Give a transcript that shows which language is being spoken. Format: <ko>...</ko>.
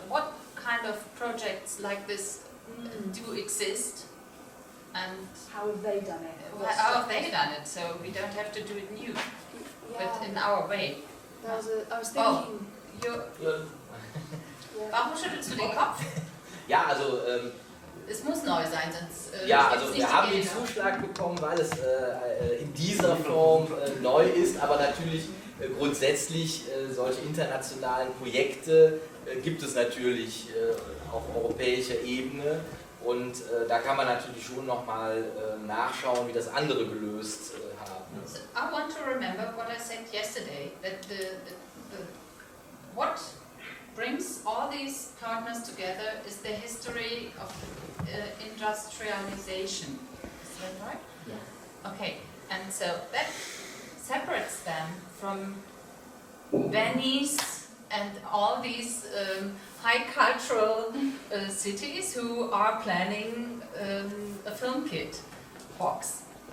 <en>What kind of projects like this do exist, and how have they done it? How have they done it? So we don't have to do it new, but in our way. I was thinking.</en> <de>Warum schüttelst du den Kopf? Ja, also... es muss neu sein, sonst... ja, also wir haben den Zuschlag bekommen, weil es in dieser Form neu ist, aber natürlich grundsätzlich solche internationalen Projekte gibt es natürlich auf europäischer Ebene, und da kann man natürlich schon nochmal nachschauen, wie das andere gelöst haben.</de> <en>So I want to remember what I said yesterday, that what brings all these partners together is the history of industrialization. Is that right? Yeah. Okay, and so that separates them from Venice and all these high cultural cities who are planning a film kit box.</en>